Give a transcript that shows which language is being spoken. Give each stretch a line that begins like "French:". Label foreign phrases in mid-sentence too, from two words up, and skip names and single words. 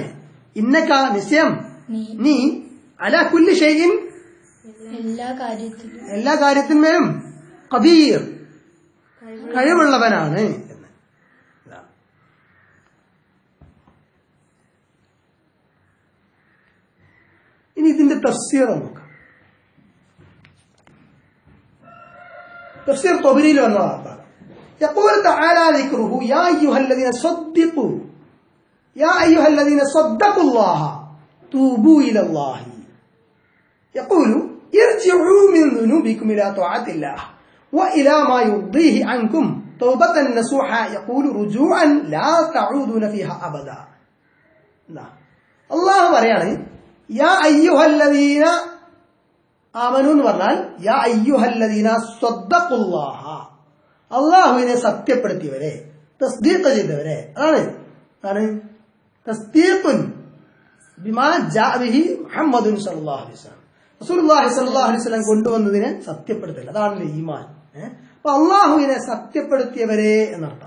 Malayalam: ഇന്നക നിശ്ചയം നീ
Arabic: على كل شيء
Malayalam: എല്ലാ കാര്യത്തിന്മേലും ഖദീർ കഴിവുള്ളവനാണ് എന്ന്. ഇനി ഇതിന്റെ തഫ്സീർ നോക്കാം. തഫ്സീർ ത്വബരിയിൽ വന്ന വാർത്ത.
Arabic: يقول تعالى ذكره يا أيها الذين صدقوا يا أيها الذين صدقوا الله توبوا إلى الله يقول ارجعوا من ذنوبكم إلى طاعة الله وإلى ما يرضيه عنكم توبة نصوحا يقول رجوعا لا تعودون فيها أبدا.
Malayalam: الله പറയാണ്
Arabic: يا أيها الذين آمنوا
Malayalam: എന്ന് പറഞ്ഞാൽ
Arabic: يا أيها الذين صدقوا الله
Malayalam: അള്ളാഹുവിനെ സത്യപ്പെടുത്തിയവരെ, തസ്ദീഖ് ചെയ്തവരെ.
Arabic: അതാണ് تصديق بما جاء به محمد صلى الله عليه وسلم. رسول الله صلى الله عليه وسلم
Malayalam: കൊണ്ടുവന്നതിനെ സത്യപ്പെടുത്തൽ, അതാണല്ലോ ഈമാൻ. അപ്പൊ അള്ളാഹുവിനെ സത്യപ്പെടുത്തിയവരെ എന്നർത്ഥം.